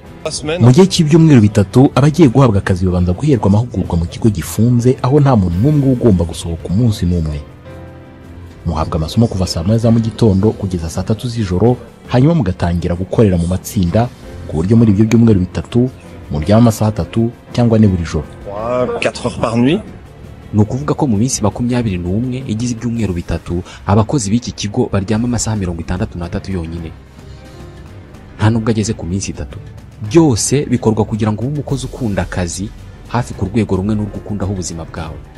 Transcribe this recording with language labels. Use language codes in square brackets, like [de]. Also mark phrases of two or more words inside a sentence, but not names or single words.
[rw] Mu gihe cy'ibyumweru 3 abagiye guhabwa akazi babanza guherwa amahugurwa mu kigo gifunze, aho nta muntu n'umwe ugomba gusohoka umunsi n'umwe. Muhabwa amasomo kuva saa 9 za mu gitondo kugeza saa 3 z'ijoro, hanyuma mugatangira gukorera mu matsinda, ku buryo muri ibyo byumweru 3 muryama amasaha 3 cyangwa ne buri joro. [fr] 4 heures par nuit. [rw] Ni ukuvuga ko mu minsi 21 igize ibyumweru 3 abakozi b'iki kigo baryama amasaha 63 yonyine, nta nubwo ageze ku minsi 3. Byose bikorwa kugira ngo ube umukozi ukunda akazi hafi ku rwego rumwe n'urwo ukundaho ubuzima bwawe.